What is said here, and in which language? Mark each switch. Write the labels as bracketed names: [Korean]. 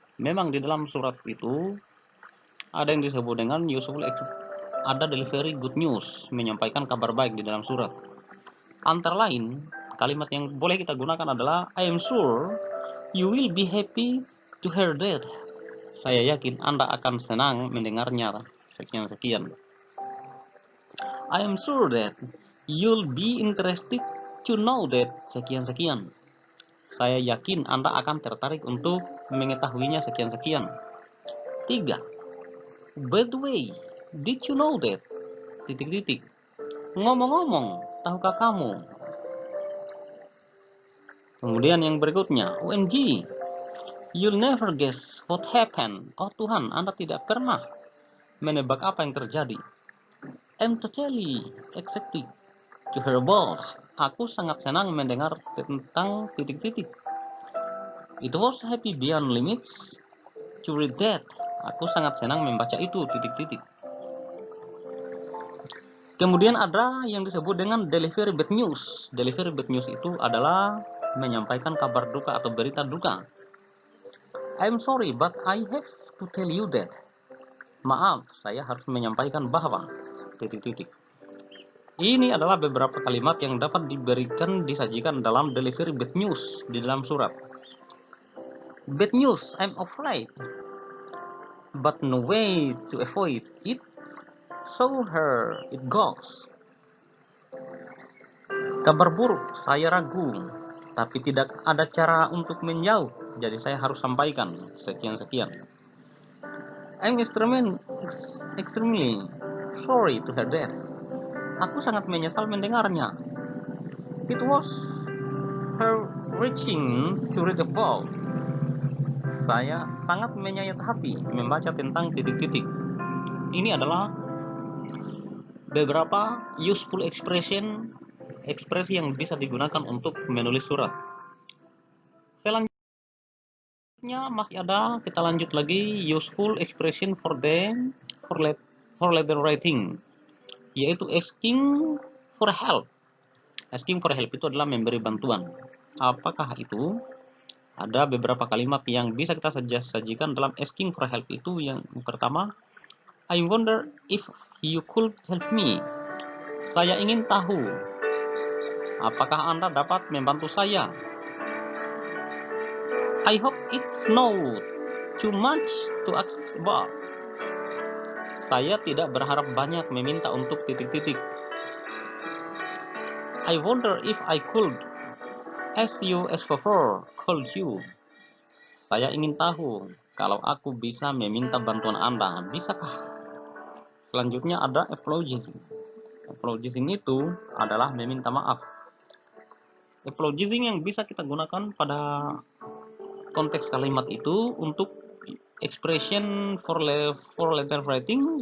[Indonesian] Memang di dalam surat itu ada yang disebut dengan ada delivery good news, menyampaikan kabar baik di dalam surat. Antara lain, kalimat yang boleh kita gunakan adalah [English] I am sure you will be happy to hear that. [Indonesian] Saya yakin Anda akan senang mendengarnya sekian-sekian. [English] I am sure that you'll be interested to know that sekian-sekian. [Indonesian] Saya yakin Anda akan tertarik untuk mengetahuinya sekian-sekian. 3. [English] By the way, did you know that? [Indonesian] Titik-titik. Ngomong-ngomong, tahukah kamu? Kemudian yang berikutnya, [English] OMG, you'll never guess what happened. [Indonesian] Oh Tuhan, Anda tidak pernah menebak apa yang terjadi. [English] I'm totally excited to hear about. [Indonesian] Aku sangat senang mendengar tentang titik-titik. [English] It was happy beyond limits to read that. [Indonesian] Aku sangat senang membaca itu, titik-titik. Kemudian ada yang disebut dengan delivery bad news. Delivery bad news itu adalah menyampaikan kabar duka atau berita duka. [English] I'm sorry, but I have to tell you that. [Indonesian] Maaf, saya harus menyampaikan bahwa titik-titik. Ini adalah beberapa kalimat yang dapat disajikan dalam delivery bad news di dalam surat. [English] Bad news, I'm afraid, but no way to avoid it. So here it goes. [Indonesian] Kabar buruk, saya ragu, tapi tidak ada cara untuk menjauh, jadi saya harus sampaikan sekian-sekian. [English] I'm extremely sorry to hear that. [Indonesian] Aku sangat menyesal mendengarnya. [English] It was heart-wrenching to read about. [Indonesian] Saya sangat menyayat hati membaca tentang titik-titik. Ini adalah beberapa useful ekspresi yang bisa digunakan untuk menulis surat. Selanjutnya masih ada, kita lanjut lagi, [English] useful expression for letter writing, [Indonesian] yaitu asking for help. Asking for help itu adalah memberi bantuan. Apakah itu? Ada beberapa kalimat yang bisa kita sajikan dalam asking for help itu. Yang pertama, [English] I wonder if you could help me. [Indonesian] Saya ingin tahu, apakah Anda dapat membantu saya? [English] I hope it's not too much to ask about. [Indonesian] Saya tidak berharap banyak meminta untuk titik-titik. [English] I wonder if I could ask you as favor, call you. [Indonesian] Saya ingin tahu, kalau aku bisa meminta bantuan Anda, bisakah? Selanjutnya ada apologizing. Apologizing itu adalah meminta maaf. Apologizing yang bisa kita gunakan pada konteks kalimat itu untuk [English] expression for letter writing.